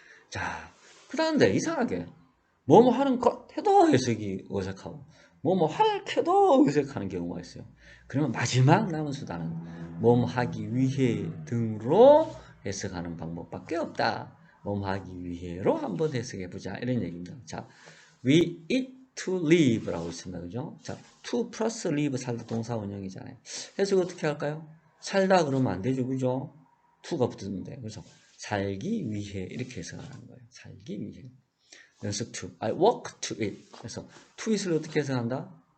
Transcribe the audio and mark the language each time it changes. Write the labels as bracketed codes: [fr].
[ko] 자, 그 다음에 이상하게 뭐뭐 하는 것 해도 해석이 어색하고 뭐뭐 할 해도 어색하는 경우가 있어요. 그러면 마지막 남은 수단은 뭐뭐 하기 위해 등으로 해석하는 방법밖에 없다. 뭐뭐 하기 위해로 한번 해석해 보자 이런 얘기입니다. 자, [en] we eat to live [ko] 라고 있습니다. 그죠? 자, to 플러스 live 살다 동사 원형이잖아요. 해석 어떻게 할까요? 살다 그러면 안 되죠. 그죠? to가 붙었는데. 그래서 살기 위해 이렇게 해석하는 거예요. 살기 위해. 연습 to. [en] I walk to eat. [ko] 그래서 to it을 어떻게 해석한다?